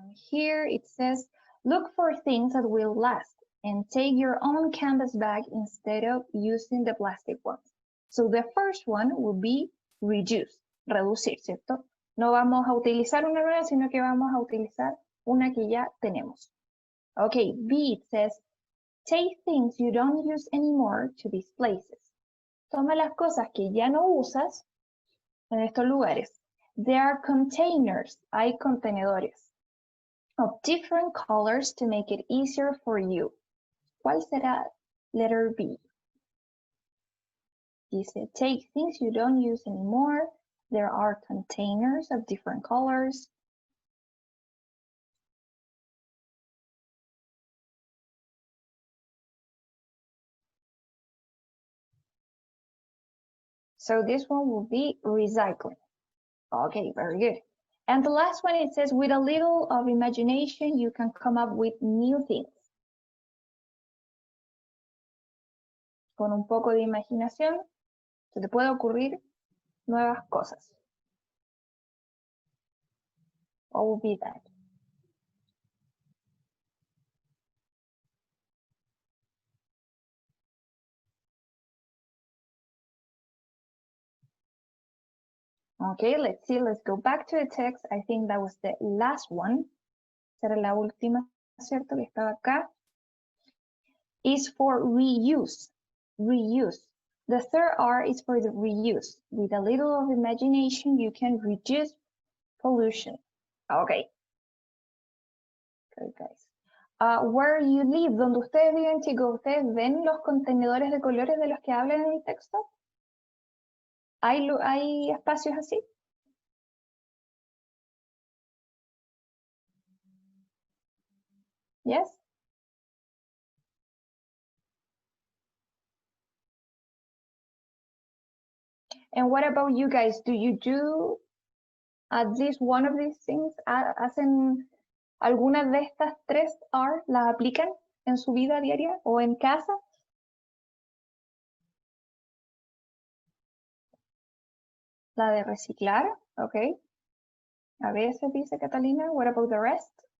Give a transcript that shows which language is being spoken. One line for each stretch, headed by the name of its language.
English: Here it says look for things that will last and take your own canvas bag instead of using the plastic ones. So the first one will be reduce,
Spanish: reducir, ¿cierto? No vamos a utilizar una nueva, sino que vamos a utilizar una que ya tenemos.
English: Okay, B, it says, take things you don't use anymore to these places.
Spanish: Toma las cosas que ya no usas en estos lugares.
English: There are containers,
Spanish: hay contenedores,
English: of different colors to make it easier for you.
Spanish: ¿Cuál será
English: letter B? Dice, take things you don't use anymore. There are containers of different colors. So this one will be recycling. Okay, very good. And the last one, it says, with a little of imagination, you can come up with new things.
Spanish: Con un poco de imaginación, se te puede ocurrir nuevas cosas.
English: What will be that? Okay, let's see, let's go back to the text. I think that was the last one.
Spanish: Será la última, ¿cierto? Que estaba acá.
English: Is for reuse, reuse. The third R is for the reuse. With a little of imagination, you can reduce pollution. Okay. Good, guys. Where you live,
Spanish: donde ustedes viven, chicos, ¿ustedes ven los contenedores de colores de los que hablan en el texto? ¿Hay espacios así?
English: Yes? And what about you guys? Do you do at least one of these things?
Spanish: ¿Hacen algunas de estas tres R? ¿Las aplican en su vida diaria o en casa? La de reciclar, ok. A veces dice Catalina,
English: what about the rest?